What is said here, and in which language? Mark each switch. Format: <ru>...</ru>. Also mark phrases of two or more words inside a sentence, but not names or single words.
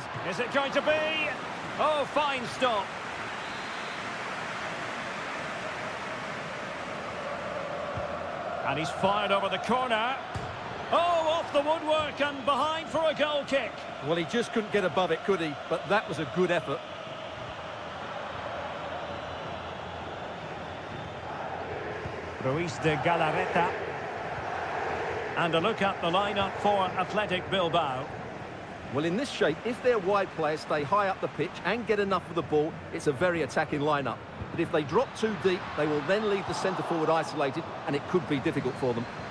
<en>Is it going to be? Oh, fine stop. And he's fired over the corner. Oh, off the woodwork and behind for a goal kick. Well, he just couldn't get above it, could he? But that was a good effort. Ruiz de Galarreta. And a look at the lineup for Athletic Bilbao. Well, in this shape, if their wide players stay high up the pitch and get enough of the ball, it's a very attacking lineup. But if they drop too deep, they will then leave the centre-forward isolated, and it could be difficult for them.</en>